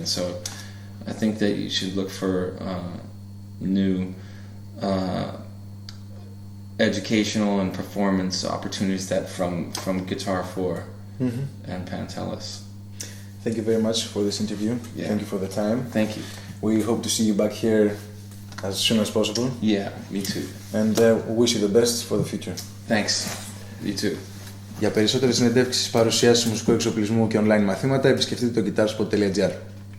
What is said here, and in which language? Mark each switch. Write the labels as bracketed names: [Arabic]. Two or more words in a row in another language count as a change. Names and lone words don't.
[English] So I think that you should look for new educational and performance opportunities from Guitar 4 mm-hmm. and Pantelis. Thank you very much for this interview. Yeah. Thank you for the time. Thank you. We hope to see you back here as soon as possible. Yeah, me too. And wish you the best for the future. Thanks. You too. [Greek] Για περισσότερες συνεντεύξεις, παρουσιάσεις μουσικού εξοπλισμού και online μαθήματα, επισκεφτείτε το Guitarspot.Gr.